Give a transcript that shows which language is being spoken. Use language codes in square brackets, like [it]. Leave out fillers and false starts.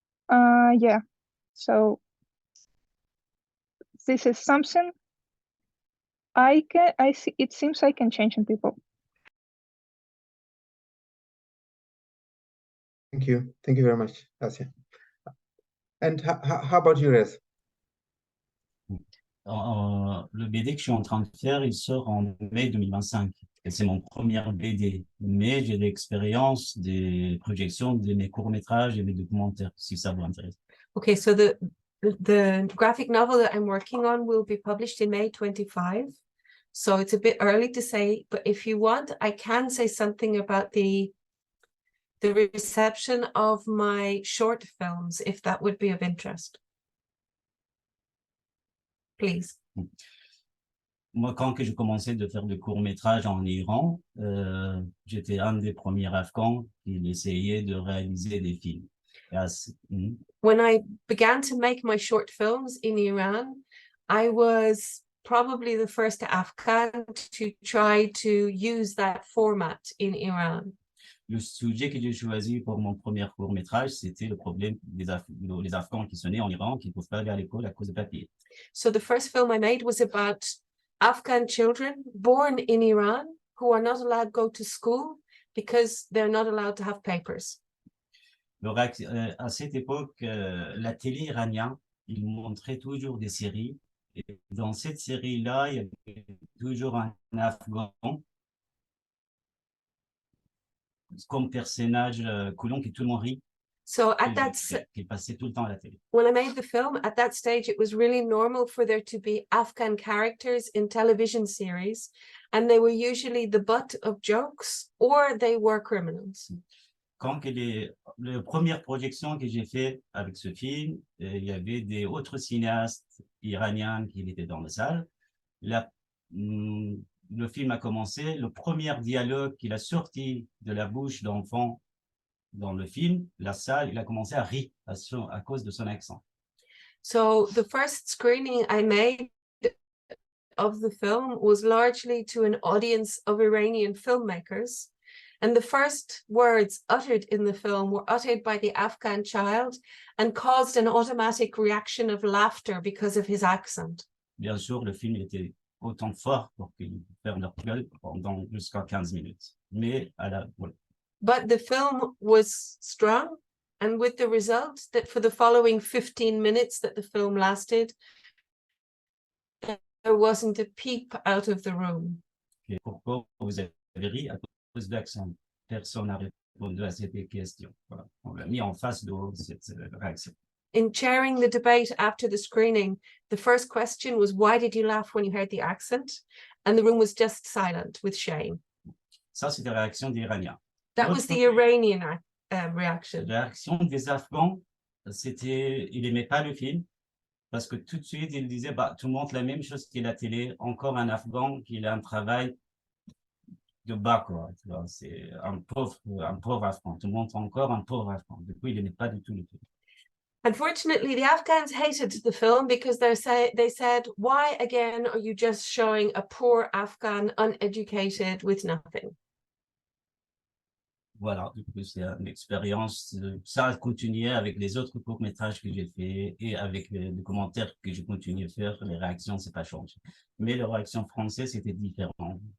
[en] Yeah, so this is something it seems I can change in people. Thank you very much, Asia. And how about you, Rez? [fr] Le BD que je suis en train de faire, il sort en mai 2025. Et c'est mon premier BD. Mais j'ai l'expérience des projections de mes courts-métrages et mes documentaires, si ça vous intéresse. [en] Okay, so the graphic novel that I'm working on will be published in May 25. So it's a bit early to say, but if you want, I can say something about the reception of my short films, if that would be of interest. Please. [fr] Moi, quand j'ai commencé de faire de courts-métrages en Iran, j'étais un des premiers Afghans qui essayait de réaliser des films. [en] When I began to make my short films in Iran, I was probably the first Afghan to try to use that format in Iran. [fr] Le sujet que j'ai choisi pour mon premier court-métrage, c'était le problème des Afghans qui sont nés en Iran, qui ne peuvent pas aller à l'école à cause de papier. [en] So the first film I made was about Afghan children born in Iran who are not allowed to go to school because they're not allowed to have papers. [fr] À cette époque, la télé iranienne, il montrait toujours des séries. Et dans cette série-là, il y avait toujours un Afghan comme personnage coulon qui tout le monde rit. [en] So at that [fr] qui passait tout le temps à la télé. [en] When I made the film, at that stage, it was really normal for there to be Afghan characters in television series, and they were usually the butt of jokes or they were criminals. [fr] Quand les premières projections que j'ai fait avec ce film, il y avait des autres cinéastes iraniens qui étaient dans la salle. Le film a commencé, le premier dialogue qu'il a sorti de la bouche d'enfant dans le film, la salle, il a commencé à rire à cause de son accent. [en] So the first screening I made of the film was largely to an audience of Iranian filmmakers. And the first words uttered in the film were uttered by the Afghan child and caused an automatic reaction of laughter because of his accent. [fr] Bien sûr, le film était autant fort pour qu'ils ferment leur gueule pendant jusqu'à 15 minutes. Mais voilà. [en] But the film was strong, and with the result that for the following 15 minutes that the film lasted, there wasn't a peep out of the room. [fr] Et pourquoi vous avez ri à cause d'accent? Personne n'a répondu à cette question. Voilà. On l'a mis en face de cette réaction. [en] In chairing the debate after the screening, the first question was, why did you laugh when you heard the accent? And the room was just silent with shame. [fr] Ça, c'était la réaction des Iraniens. [en] That was the Iranian reaction. [fr] La réaction des Afghans, ils n'aimaient pas le film parce que tout de suite, ils disaient, tu montres la même chose qu'à la télé, encore un Afghan qui a un travail de bas, quoi. C'est un pauvre Afghan. Tu montres encore un pauvre Afghan. Du coup, ils n'aimaient pas du tout le film. [en] Unfortunately, the Afghans hated the film because they said, why again are you just showing a poor Afghan, uneducated, with nothing? [fr] Voilà, c'est une expérience. Ça a continué avec les autres courts-métrages que j'ai fait et avec les commentaires que j'ai continué à faire. Les réactions, c'est pas changé. Mais la réaction française, c'était différent.